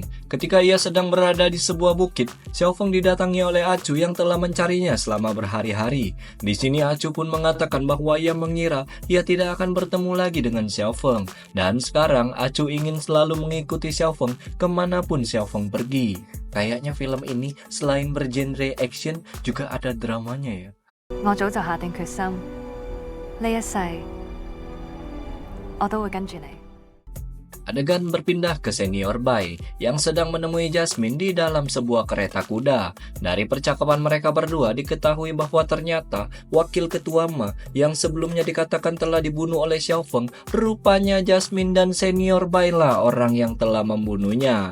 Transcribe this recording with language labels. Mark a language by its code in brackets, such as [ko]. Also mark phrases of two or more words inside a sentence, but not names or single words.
[id] Ketika ia sedang berada di sebuah bukit, Xiaofeng didatangi oleh Acu yang telah mencarinya selama berhari-hari. Di sini Acu pun mengatakan bahwa ia mengira ia tidak akan bertemu lagi dengan Xiaofeng. Dan sekarang Acu ingin selalu mengikuti Xiaofeng kemanapun Xiaofeng pergi. Kayaknya film ini selain bergenre action juga ada dramanya ya. [yue] 我早就下定決心，呢一世我都會跟住你。 [id] Adegan berpindah ke senior Bai yang sedang menemui Jasmine di dalam sebuah kereta kuda. Dari percakapan mereka berdua diketahui bahwa ternyata wakil ketua Ma yang sebelumnya dikatakan telah dibunuh oleh Xiao Feng, rupanya Jasmine dan senior Bai lah orang yang telah membunuhnya.